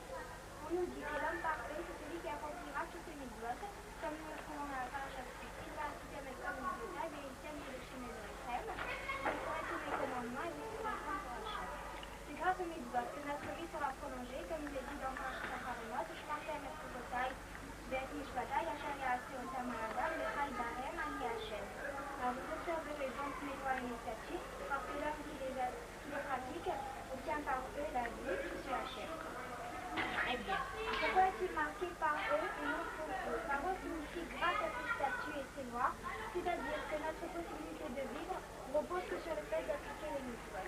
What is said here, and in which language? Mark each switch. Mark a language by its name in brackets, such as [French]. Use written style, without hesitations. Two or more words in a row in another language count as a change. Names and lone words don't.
[French] On nous dit que l'homme parfait, c'est celui qui accomplira toutes les mitzvot, comme nous le trouvons dans la parasha il va citer avec comme une détail, et il tient que le chemin de l'Echem, il ferait tous les commandements et il sera saint pour Hachem. C'est grâce aux mitzvot que notre vie sera prolongée, comme il est dit dans Parashat Haremot, [Hebrew] שמרתם את חקתי, ואת משפטי, אשר יעשה אתם האדם, וחי בהם, אני השם. [French] Alors vous observerez donc mes lois et mes statuts, parce que l'homme qui les pratique obtient par eux la vie, je suis Hachem. Très bien. Pourquoi est-il marqué par eux et non pour eux? Par eux signifie grâce à ces statuts et ces lois, c'est-à-dire que notre possibilité de vivre repose que sur le fait d'appliquer les mitzvot.